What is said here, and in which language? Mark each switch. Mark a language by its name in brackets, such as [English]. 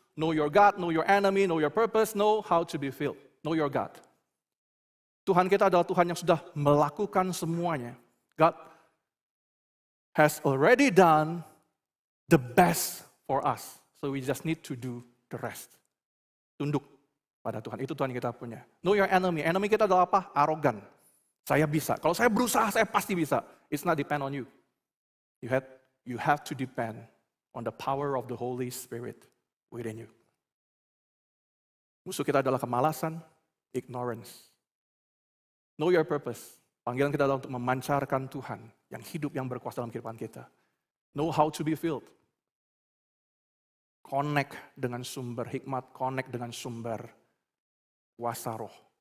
[English] Know your God, know your enemy, know your purpose, know how to be filled. Know your God. [Indonesian] Tuhan kita adalah Tuhan yang sudah melakukan semuanya. [English] God has already done the best for us. So we just need to do the rest. [Indonesian] Tunduk pada Tuhan. Itu Tuhan kita punya. [English] Know your enemy. [Indonesian] Enemy kita adalah apa? Arogan. Saya bisa. Kalau saya berusaha, saya pasti bisa. [English] It's not depend on you. You have to depend on the power of the Holy Spirit within you. [Indonesian] Musuh kita adalah kemalasan, ignorance. [English] Know your purpose. [Indonesian] Panggilan kita adalah untuk memancarkan Tuhan yang hidup, yang berkuasa dalam kehidupan kita. [English] Know how to be filled. [Indonesian] Connect dengan sumber hikmat, connect dengan sumber kuasa roh.